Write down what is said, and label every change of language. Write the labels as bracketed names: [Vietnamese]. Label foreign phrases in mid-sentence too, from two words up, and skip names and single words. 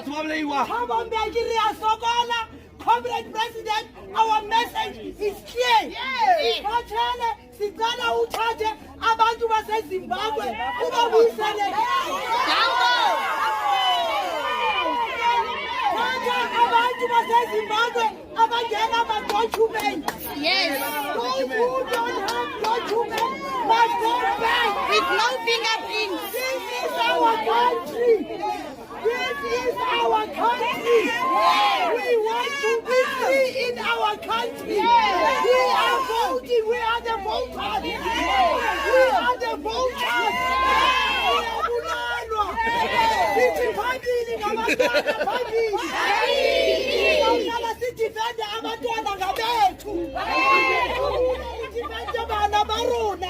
[English] Comrade President, our message is clear. [North Ndebele] Sicela uthathe abantu baseZimbabwe ubabuyisele abantu baseZimbabwe abangena ama-documents. [English] Yes. Those who don't have documents must go back With no fingerprints. This is our country. This is our country. We want to be free in our country. We are voting. We are the voters. We are the voters. [North Ndebele] Sithi phambili ngabantwana phambili. Siyaqala sidifende abantwana ngabethu. [Southern Sotho] Sidifende bana barona.